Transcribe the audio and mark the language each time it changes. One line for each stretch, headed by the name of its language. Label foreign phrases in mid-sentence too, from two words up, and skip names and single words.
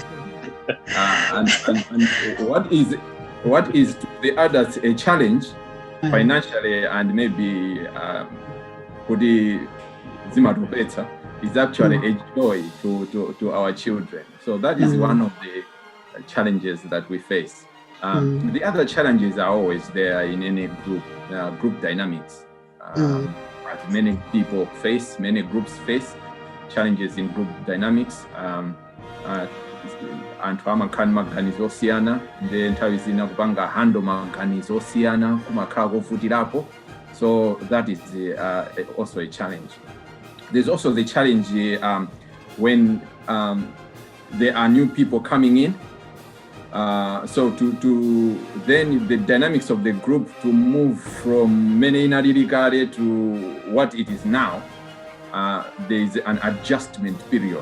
English: And what is to the others a challenge financially and maybe better is actually a joy to our children. So that is one of the challenges that we face. The other challenges are always there in any group dynamics. As many people face, many groups face challenges in group dynamics.
Nyanja: Anthu amakhani osiyana ndi nthawi zina kupanga handle makhani osiyana kumakhala kovutirapo.
English: So that is also a challenge. There's also the challenge when there are new people coming in. So to then the dynamics of the group to move from many Naririkare to what it is now, there is an adjustment period.